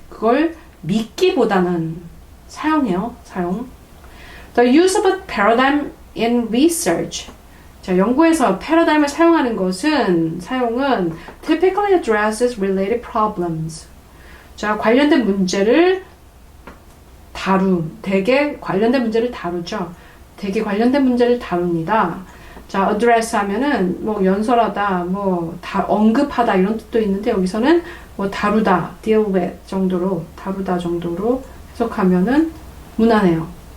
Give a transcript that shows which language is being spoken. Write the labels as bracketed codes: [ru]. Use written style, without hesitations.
[ko] 그걸 믿기보다는 사용해요. 사용. [en] The use of a paradigm in research. [ko] 자, 연구에서 패러다임을 사용하는 것은 사용은 [en] typically addresses related problems. [ko] 자, 관련된 문제를 되게 관련된 문제를 다루죠. 되게 관련된 문제를 다룹니다. 자, address 하면은 뭐 연설하다, 뭐 언급하다 이런 뜻도 있는데 여기서는 뭐 다루다, [en] deal with [ko] 정도로 다루다 정도로 해석하면은 무난해요.